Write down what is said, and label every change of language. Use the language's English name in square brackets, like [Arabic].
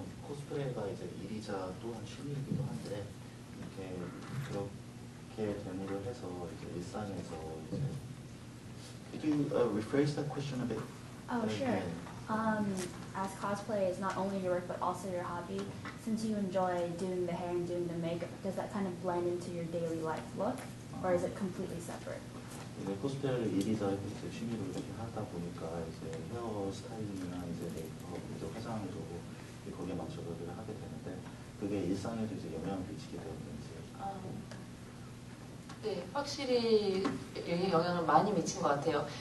[Korean] 코스프레가 이제 일이자 또한 취미이기도 한데 이렇게 그렇게 대무를 해서 이제 일상에서 이제 [English] could you rephrase that question a bit? Oh, sure. As cosplay is not only your work but also your hobby, since you enjoy doing the hair and doing the makeup, does that kind of blend into your daily life look, or is it completely separate? [Korean] 이제 코스프레를 일이자 이제 취미로 이렇게 하다 보니까 이제 헤어 스타일링이나 이제 메이크업, 이제 화장도 거기에 맞춰서 일을 하게 되는데 그게 일상에도 이제 영향을 미치게 되었는지. 네, 확실히 영향을 많이 미친 것 같아요.